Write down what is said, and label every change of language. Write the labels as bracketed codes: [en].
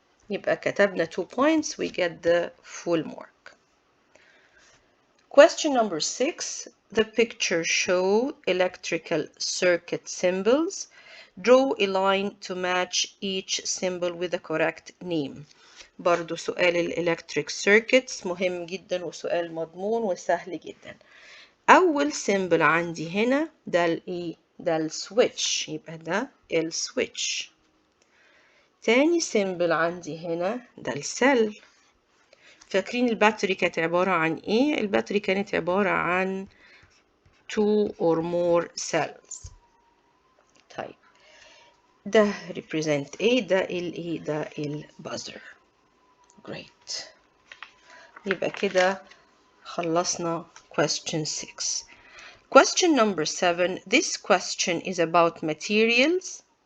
[ar] يبقى كتبنا [en] 2 points, we get the full mark. Question number 6. The picture show electrical circuit symbols. Draw a line to match each symbol with the correct name. [ar] برضو سؤال [en] electric circuits [ar] مهم جدا وسؤال مضمون وسهل جدا. أول symbol عندي هنا ده ده السويتش، يبقى ده السويتش. تاني symbol عندي هنا ده السيل. فاكرين الباتري كانت عبارة عن ايه؟ الباتري كانت عبارة عن [en] 2 or more cells. [ar] طيب ده represent ايه؟ ده ايه؟ ده البازر. [en] Great. [ar] يبقى كده خلصنا [en] question 6. Question number 7. This question is about materials.